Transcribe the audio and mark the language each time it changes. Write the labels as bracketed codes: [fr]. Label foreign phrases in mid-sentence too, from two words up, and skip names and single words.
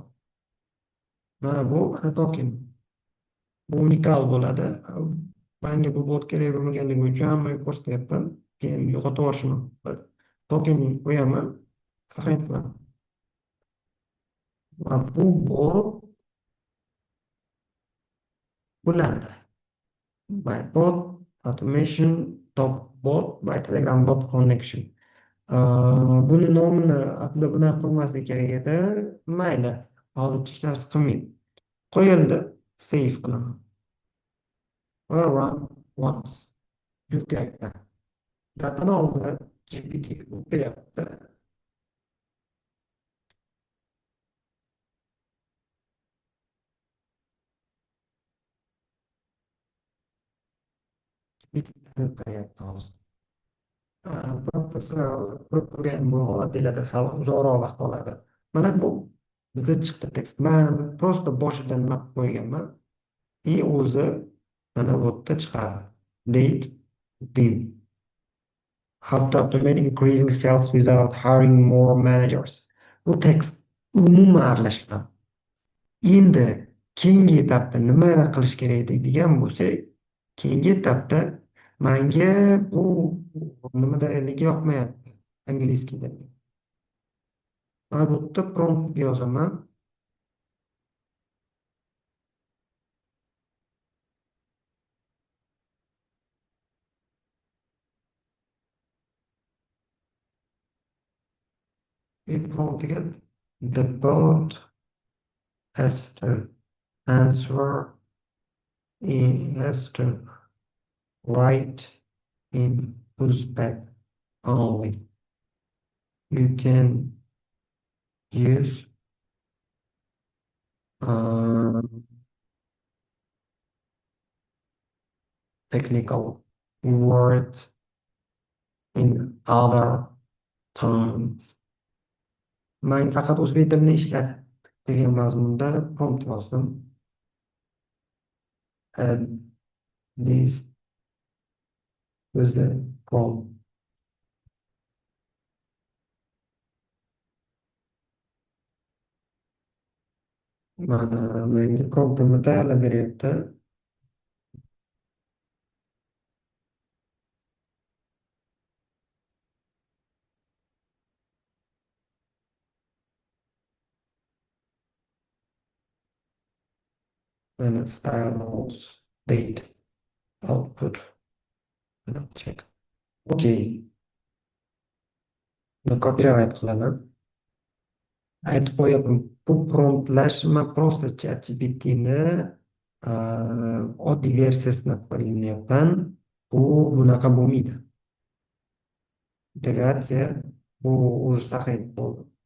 [uz] Mana bu mana token. Bu unikal bo'ladi. Menga bu bot kerak bo'lmaganligi uchun hammaga ko'rsatyapman. Keyin yo'qotib yuborishim mumkin. Token qo'yaman, saqlanib qilaman. Va bu bot bo'ladi. [en] My bot automation top bot by Telegram bot connection. [uz] Buni nomini aslida bunaqa qo'ymaslik kerak edi. Mayli, hozircha hech narsa qilmaydi. Qo'yildi, save qilaman. Va [en] run once. [uz] Yutyapti. Datani oldi, GPT o'qiyapti. O'qiyapti hozir. Birontasi turgan bu holat deyiladi, hali uzoqroq vaqt oladi. Mana bu bizda chiqdi tekst. Man просто boshidan nima qilib qo'yganman. O'zi mana bu yerda chiqadi. Date, din. [en] How to automate increasing sales without hiring more managers. [uz] Bu tekst umuman aralashgan. Endi keyingi etapda nima qilish kerak deydigan bo'lsak, keyingi etapda menga bu nimadaligi yoqmayapti angliyskida. Mana bu yerda prompt yozaman. [en] Promptga the bot has to answer, he has to write in Uzbek only. You can use technical words in other tongues. [uz] Men faqat o'zbek tilini ishlat degan mazmunda prompt yozdim. [en] And this was the prompt. [uz] Mana menga promptimni tayyorlab beryapti. Mana [en] style roles, date, output. Check. Okay. [uz] Copyright qilaman. Aytib qo'yaman, bu promptlash man просто ChatGPTni oddiy versiyasini qo'llayapman. Bu bunaqa bo'lmaydi. Integratsiya bu уже saqlayib bo'ldi.